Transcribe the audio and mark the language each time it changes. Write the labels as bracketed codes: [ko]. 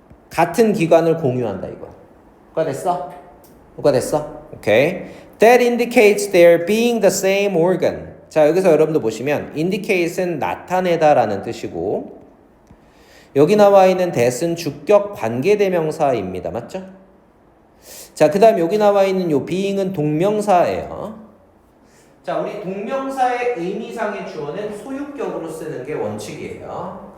[ko] 같은 기관을 공유한다 이거. 누가 됐어? 오케이. [en] That indicates they're being the same organ. [ko] 자, 여기서 여러분들 보시면 indicate은 나타내다라는 뜻이고 여기 나와 있는 that은 주격 관계대명사입니다. 맞죠? 자, 그 다음 여기 나와 있는 요 being은 동명사예요. 자, 우리 동명사의 의미상의 주어는 소유격으로 쓰는 게 원칙이에요.